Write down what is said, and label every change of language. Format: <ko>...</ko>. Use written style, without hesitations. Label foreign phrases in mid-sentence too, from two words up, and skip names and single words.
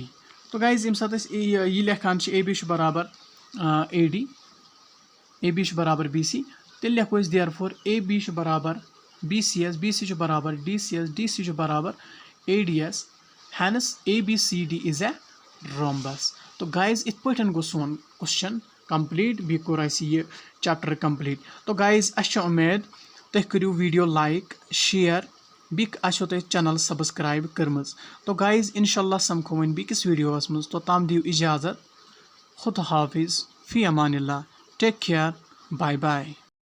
<ks>तो गाइज यम साथ ये लेखान AB बराबर AD, AB बराबर BC, तेल लेखो देयरफॉर AB बराबर BCS, BC बराबर DCS, DC बराबर ADS,</ks> <en>hence ABCD is a rhombus.</en> <ks>तो गाइज इत पे गो सोन</ks> <en>question complete,</en> <ks>बी कोर यह</ks> <en>chapter complete.</en> <ks>तो गाइज अच्छे उम्मीद तुम करो</ks> <en>video like share,</en> <ks>बी आशो तुम</ks> <en>channel subscribe</en> <ks>कर्म। तो गाइज इंशाल्लाह समखो वन बिकिस वीडियोस मज, तो तम दियो इजाजत, खुद हाफिज,</ks> <ar>في أمان الله,</ar> <en>take care, bye bye.</en>